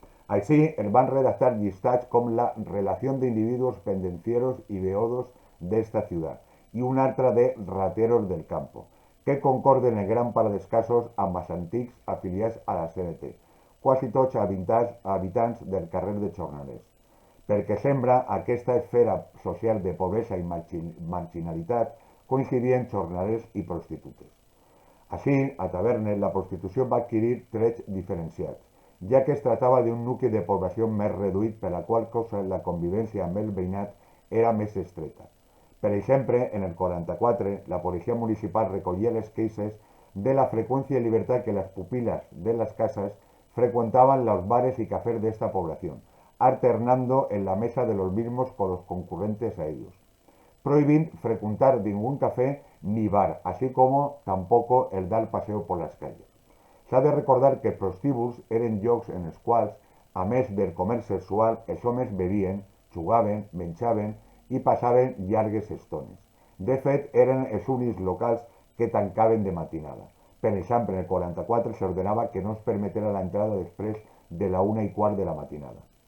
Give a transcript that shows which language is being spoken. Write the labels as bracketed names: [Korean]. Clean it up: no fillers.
[Catalan] Així, es van redactar llistats com la relació d'individus [Spanish] pendencieros y beodos [Catalan] d'esta ciutat i un altre de [Spanish] rateros del campo, [Catalan] que concorden en gran part dels casos amb els antics afiliats a la CNT, quasi tots habitants del carrer de Jornalers, perquè sembla aquesta esfera social de pobresa i marginalitat coincidien jornalers i prostitutes. Així, a Tavernes, la prostitució va adquirir trets diferenciats, ja que es tractava d'un nucli de població més reduït, per la qual cosa la convivència amb el veïnat era més estreta. Per exemple, en el 44, la policia municipal recollia les queixes de la [Spanish] frecuencia y libertad que las pupilas de las casas frecuentaban los bares y cafés de esta población, alternando en la mesa de los mismos con los concurrentes a ellos, prohibiendo frecuentar ningún café ni bar, así como tampoco el dar paseo por las calles. [Catalan] S'ha de recordar que els prostíbuls eren llocs en els quals, a més del comerç sexual, els homes bevien, jugaven, menjaven i passaven llargues estones. De fet, eren els únics locals que tancaven de matinada. Per exemple, en el 44 s'ordenava que no es permetera l'entrada després de la 1:15 de la matinada.